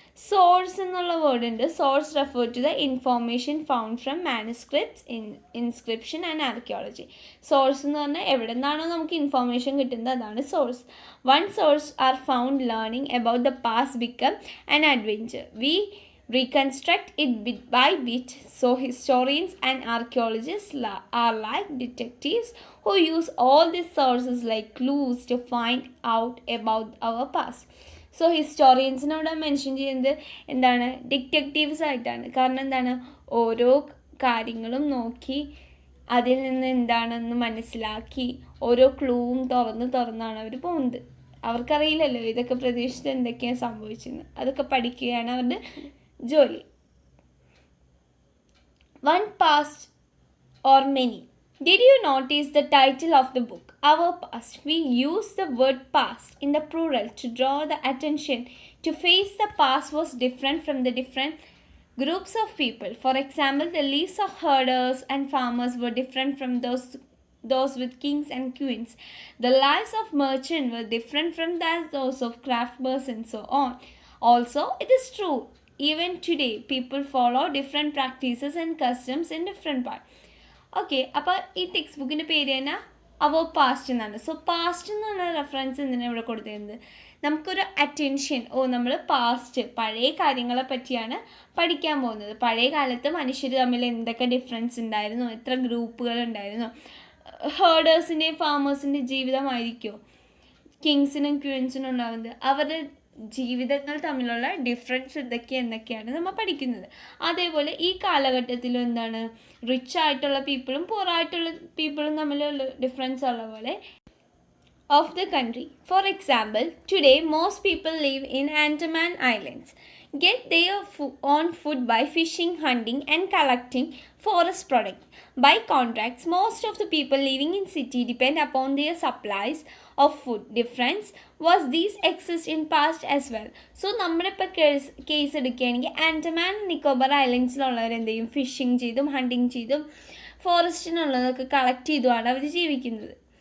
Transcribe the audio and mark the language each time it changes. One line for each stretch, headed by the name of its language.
English: Source എന്നുള്ള word ഉണ്ട്. Source refer to the information found from manuscripts, inscription and archaeology.
Malayalam: Source എന്ന് പറഞ്ഞാൽ എവിടെ നിന്നാണോ നമുക്ക് ഇൻഫോർമേഷൻ കിട്ടുന്നത് അതാണ് source.
English: One source are found learning about the past become an adventure. We reconstruct it bit by bit. So historians and archaeologists are like detectives who use all these sources like clues to find out about our past.
Malayalam: So ഹിസ്റ്റോറിയൻസിനോട് mention ചെയ്യുന്നത് എന്താണ്? Detectives ആയിട്ടാണ്. കാരണം എന്താണ്? ഓരോ കാര്യങ്ങളും നോക്കി അതിൽ നിന്ന് എന്താണെന്ന് മനസ്സിലാക്കി ഓരോ ക്ലൂവും തുറന്നാണ് അവർ പോകുന്നത്. അവർക്കറിയില്ലല്ലോ ഇതൊക്കെ പ്രതീക്ഷിച്ച് എന്തൊക്കെയാണ് സംഭവിച്ചെന്ന്. അതൊക്കെ പഠിക്കുകയാണ് അവരുടെ ജോലി.
English: One past or many. Did you notice the title of the book, Our Past? We use the word past in the plural to draw the attention to face the past was different from the different groups of people. For example, the lives of herders and farmers were different from those with kings and queens. The lives of merchants were different from those of craftsmen and so on. Also, it is true, even today, people follow different practices and customs in different parts.
Malayalam: Okay, അപ്പോൾ ഈ text ബുക്കിൻ്റെ പേര് തന്നെ അവർ past എന്നാണ്. So past എന്നുള്ള reference എന്തിനാണ് ഇവിടെ കൊടുത്തിരുന്നത്? നമുക്കൊരു അറ്റൻഷൻ, നമ്മൾ പാസ്റ്റ് പഴയ കാര്യങ്ങളെ പറ്റിയാണ് പഠിക്കാൻ പോകുന്നത്. പഴയ കാലത്ത് മനുഷ്യർ തമ്മിൽ എന്തൊക്കെ ഡിഫറൻസ് ഉണ്ടായിരുന്നു, എത്ര ഗ്രൂപ്പുകൾ ഉണ്ടായിരുന്നു, ഹേർഡേഴ്സിൻ്റെയും ഫാമേഴ്സിൻ്റെയും ജീവിതമായിരിക്കുമോ കിങ്സിനും ക്വീൻസിനും ഉണ്ടാകുന്നത്, അവരുടെ ജീവിതങ്ങൾ തമ്മിലുള്ള ഡിഫറൻസ് എന്നൊക്കെയാണ് നമ്മൾ പഠിക്കുന്നത്. അതേപോലെ ഈ കാലഘട്ടത്തിലും എന്താണ്, റിച്ച് ആയിട്ടുള്ള പീപ്പിളും പുവർ ആയിട്ടുള്ള പീപ്പിളും തമ്മിലുള്ള ഡിഫറൻസ് ഉള്ള പോലെ
English: Of the country. For example, today most people live in Andaman Islands, get their own food by fishing, hunting and collecting forest products. By contrast, most of the people living in city depend upon their supplies of food. Difference was these exist in past as well.
Malayalam: So നമ്മളിപ്പോൾ case എടുക്കുകയാണെങ്കിൽ ആൻഡമാൻ നിക്കോബാർ ഐലൻഡ്സിലുള്ളവർ എന്ത് ചെയ്യും? Fishing ചെയ്തും hunting ചെയ്തും ഫോറസ്റ്റിനുള്ളതൊക്കെ collect ചെയ്തുമാണ് അവർ ജീവിക്കുന്നത്.